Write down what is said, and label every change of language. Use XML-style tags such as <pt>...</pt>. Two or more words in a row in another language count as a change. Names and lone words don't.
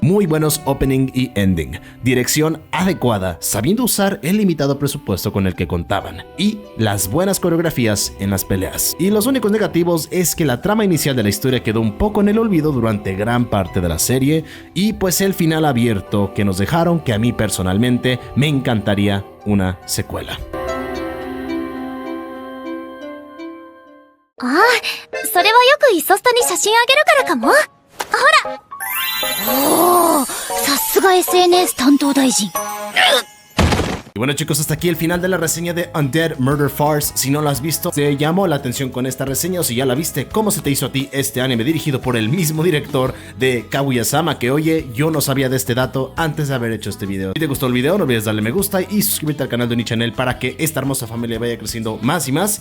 <es>Muy buenos opening y ending. Dirección adecuada, sabiendo usar el limitado presupuesto con el que contaban. Y las buenas coreografías en las peleas. Y los únicos negativos es que la trama inicial de la historia quedó un poco en el olvido durante gran parte de la serie. Y pues el final abierto que nos dejaron, que a mí personalmente me encantaría una secuela.</es> <ja>ああ、それはよくイソスタに写真あげるからかも。ほら。おお、さすが SNS 担当大臣。</ja> <es>Y bueno, chicos, hasta aquí el final de la reseña de Undead Murder Farce. Si no lo has visto, te llamó la atención con esta reseña, o si ya la viste, ¿cómo se te hizo a ti este anime dirigido por el mismo director de Kaguya-sama? Que oye, yo no sabía de este dato antes de haber hecho este video. Si te gustó el video, no olvides darle me gusta y suscribirte al canal de Unichannel para que esta hermosa familia vaya creciendo más y más.</es>